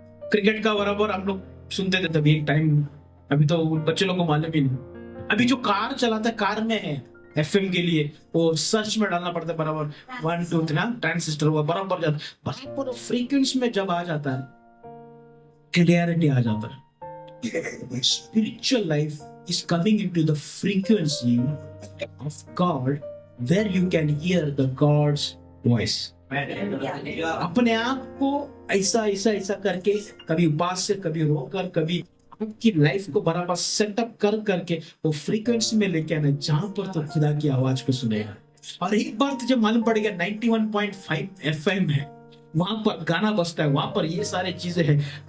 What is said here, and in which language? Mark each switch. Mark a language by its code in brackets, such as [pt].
[hi] Cricket का बराबर हम लोग सुनते थे तभी एक टाइम, अभी तो बच्चे लोगों को मालूम ही नहीं। अभी जो कार चलाता है, कार में है एफएम के लिए वो सर्च में डालना पड़ता है, बराबर 1 2 3 ट्रांजिस्टर हुआ बराबर जाता, बराबर फ्रीक्वेंसी में जब आ जाता है क्लियरिटी आ जाता है। [en] Spiritual life is coming into the frequency of God where you can hear the God's voice। [hi] अपने आप को ऐसा ऐसा ऐसा करके, कभी उपास से, कभी रोकर, कभी आपकी लाइफ को बराबर सेटअप कर करके वो फ्रीक्वेंसी में लेके आना जहां पर तो खुदा की आवाज को सुनेगा। और एक बार तुझे मालूम पड़ेगा 91.5 FM है, वहां पर गाना बजता है, वहां पर ये सारे चीजें हैं।